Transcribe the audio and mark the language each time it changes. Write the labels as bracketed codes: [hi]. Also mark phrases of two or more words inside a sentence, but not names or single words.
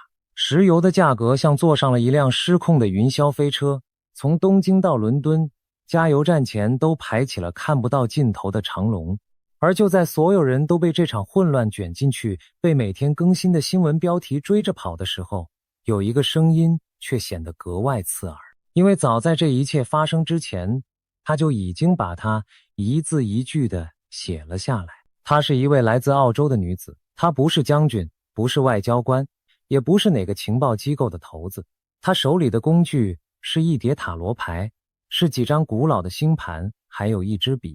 [zh] 石油的價格像坐上了一輛失控的雲霄飛車，從東京到倫敦，加油站前都排起了看不到盡頭的長龍。而就在所有人都被這場混亂捲進去，被每天更新的新聞標題追着跑的時候，有一個聲音卻顯得格外刺耳，因為早在這一切發生之前，他就已經把它一字一句地寫了下來。她是一位來自澳洲的女子，她不是將軍，不是外交官，也不是哪個情報機構的头子。她手裡的工具是一叠塔羅牌，是幾張古老的星盤，還有一支筆。